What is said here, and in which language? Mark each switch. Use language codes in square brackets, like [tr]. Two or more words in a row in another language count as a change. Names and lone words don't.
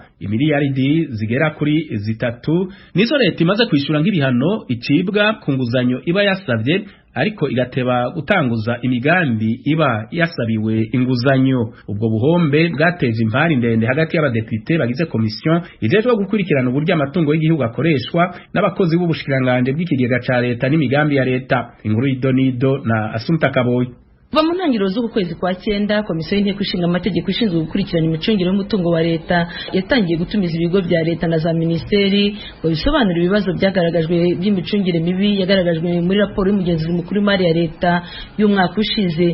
[rn] Imiliyaridi zigera kuri 3 nizo leta imaze kwishura nk'ibihano icibwa ku nguzanyo iba yasavye, ariko igateba gutanguza imigambi iba yasabiwe inguzanyo. Ubwo buhombe bwateje impari ndende hagati y'abadepite bagize komisiyo ijejwe gukurikirana uburyo amatungo y'igihugu akoreshwa n'abakozi b'ubushikiranganje bw'ikigega ca leta n'imigambi ya leta. Inkuru y'Idonido na Asumta Kaboyi. [rw] Kuva mu ntangiriro z'uku kwezi kwa 9, komisiyo y'inteko ishinga amategeko ishinzwe gukurikirana imicungire y'umutungo wa leta yatangiye gutumiza ibigo bya leta na za ministeri ngo bisobanure ibibazo byagaragajwe by'imicungire mibi yagaragajwe muri raporo y'umugenzuzi mukuru w'imari ya leta y'umwaka ushize.